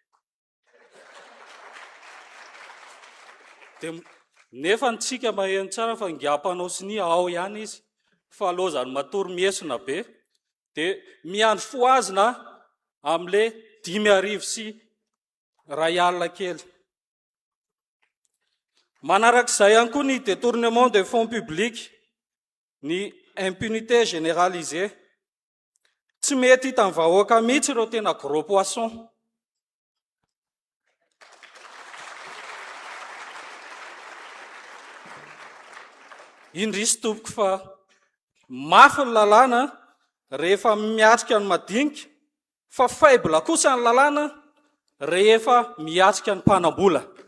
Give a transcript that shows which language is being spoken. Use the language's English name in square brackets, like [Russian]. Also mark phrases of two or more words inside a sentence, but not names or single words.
[Malagasy] Dia nefa ntsika maheno tsara fa ngiam-panao sinia ao ihany izy. Fa alozany matory miesona be, dia miandro foazina amin'ilay 5,000 sy R1 kely. Manarak'izay ihany koa ny [French] détournement des fonds publics, ny impunité généralisée. [Malagasy] Tsy mety hitan'ny vahoaka mihitsy ireo tena [French] gros poisson. [Malagasy] Indrisy tompoko fa mafy ny lalàna rehefa miatrika ny madinika, fa faible kosa ny lalàna rehefa miatrika ny mpanambola.